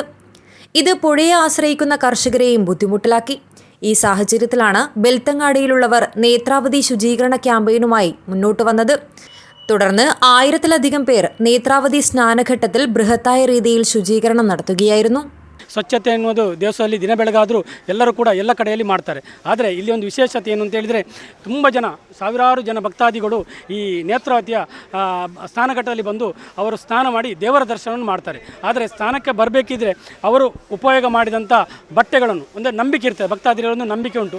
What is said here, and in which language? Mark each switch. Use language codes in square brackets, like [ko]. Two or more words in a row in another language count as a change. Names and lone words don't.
[ml] ഇത് പുഴയെ ആശ്രയിക്കുന്ന കർഷകരെയും ബുദ്ധിമുട്ടിലാക്കി. ഈ സാഹചര്യത്തിലാണ് ബെൽത്തങ്ങാടിയിലുള്ളവർ നേത്രാവതി ശുചീകരണ ക്യാമ്പയിനുമായി മുന്നോട്ട് വന്നത്. തുടർന്ന് 1000-ലധികം പേർ നേത്രാവതി സ്നാനഘട്ടത്തിൽ ബൃഹത്തായ രീതിയിൽ ശുചീകരണം നടത്തുകയായിരുന്നു. [kn] ಸ್ವಚ್ಛತೆ ಅನ್ನೋದು ದೇವಸ್ಥಾನದಲ್ಲಿ ದಿನ ಬೆಳಗಾದರೂ ಎಲ್ಲರೂ ಕೂಡ ಎಲ್ಲ ಕಡೆಯಲ್ಲಿ ಮಾಡ್ತಾರೆ. ಆದರೆ ಇಲ್ಲಿ ಒಂದು ವಿಶೇಷತೆ ಏನು ಅಂತ ಹೇಳಿದರೆ ತುಂಬ ಜನ, ಸಾವಿರಾರು ಜನ ಭಕ್ತಾದಿಗಳು ಈ ನೇತ್ರಾವತಿಯ ಸ್ನಾನಘಟ್ಟದಲ್ಲಿ ಬಂದು ಅವರು ಸ್ನಾನ ಮಾಡಿ ದೇವರ ದರ್ಶನವನ್ನು ಮಾಡ್ತಾರೆ. ಆದರೆ ಸ್ನಾನಕ್ಕೆ ಬರಬೇಕಿದ್ರೆ ಅವರು ಉಪಯೋಗ ಮಾಡಿದಂಥ ಬಟ್ಟೆಗಳನ್ನು ಒಂದು ನಂಬಿಕೆ ಇರ್ತದೆ, ಭಕ್ತಾದಿಗಳೊಂದು ನಂಬಿಕೆ ಉಂಟು.